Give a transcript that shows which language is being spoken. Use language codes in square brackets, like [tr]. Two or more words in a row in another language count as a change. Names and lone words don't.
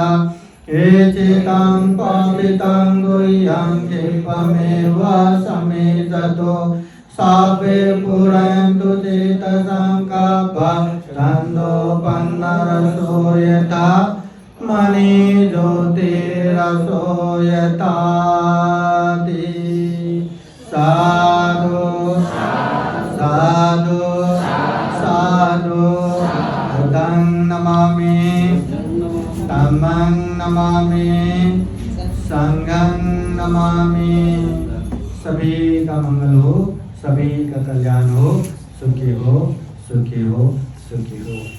[pi] एचितं पापितं गुह्यं क्षिपमेव समेजतो सापे पुरन्तु चेतसंकल्पं छन्दोपन्नरसो यथा मणिज्योतिरसो यथाति। साधु साधु साधु। बुद्धं नमामि, धम्मं नमामि, संघं नमामि। [hi] सभी का मंगल हो, सभी का कल्याण हो, सुखी हो सुखी हो सुखी हो।